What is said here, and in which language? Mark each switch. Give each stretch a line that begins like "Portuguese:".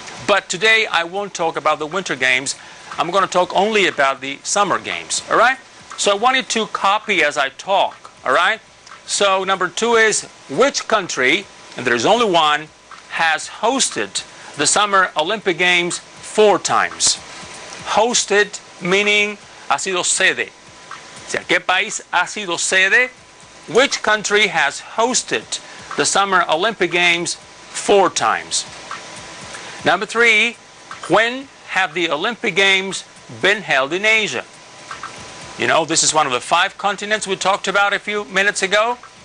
English: But today I won't talk about the Winter Games. I'm going to talk only about the Summer Games. All right? So I want you to copy as I talk. All right? So number two is, which country, and there's only one, has hosted the Summer Olympic Games 4 times? Hosted meaning
Spanish: ha sido sede. O sea, ¿qué país ha sido sede?
English: Which country has hosted the Summer Olympic Games 4 times? Number 3, when have the Olympic Games been held in Asia? This is one of the 5 continents we talked about a few minutes ago.